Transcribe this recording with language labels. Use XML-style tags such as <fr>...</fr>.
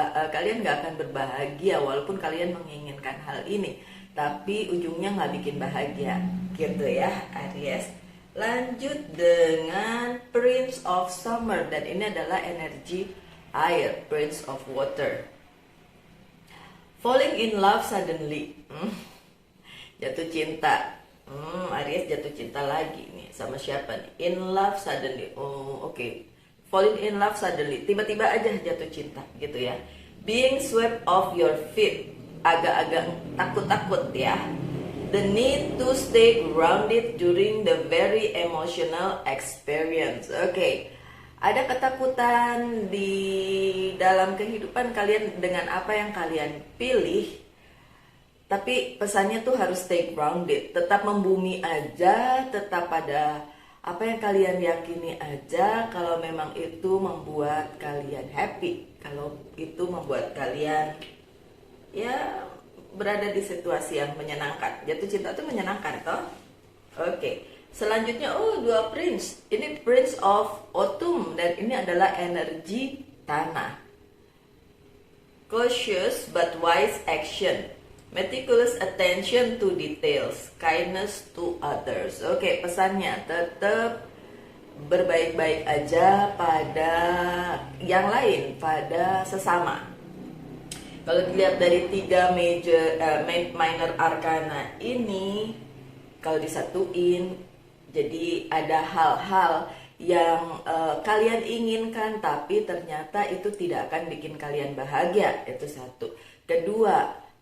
<id>kalian nggak akan berbahagia walaupun kalian menginginkan hal ini, tapi ujungnya nggak bikin bahagia, gitu ya Aries. Lanjut dengan Prince of Summer, dan ini adalah energi air, Prince of Water.</id> <en>Falling in love suddenly.</en> <id>Jatuh cinta. Aries jatuh cinta lagi nih, sama siapa nih?</id> <en>In love suddenly. Oke. Falling in love suddenly,</en> <id>tiba-tiba aja jatuh cinta gitu ya.</id> <en>Being swept off your feet,</en> <id>agak-agak takut-takut ya.</id> <en>The need to stay grounded during the very emotional experience.</en> <id>Oke. Ada ketakutan di dalam kehidupan kalian dengan apa yang kalian pilih. Tapi pesannya tuh harus</id> <en>stay grounded,</en> <id>tetap membumi aja, tetap pada apa yang kalian yakini aja. Kalau memang itu membuat kalian happy, kalau itu membuat kalian ya berada di situasi yang menyenangkan. Jatuh cinta itu menyenangkan toh. Oke. Selanjutnya dua Prince. Ini Prince of Autumn, dan ini adalah energi tanah.</id> <en>Cautious but wise action. Meticulous attention to details, kindness to others.</en> <id>Oke, pesannya tetap berbaik-baik aja pada yang lain, pada sesama. Kalau dilihat dari 3 minor arcana ini, kalau disatuin, jadi ada hal-hal yang kalian inginkan, tapi ternyata itu tidak akan bikin kalian bahagia. Itu satu. Kedua,</id>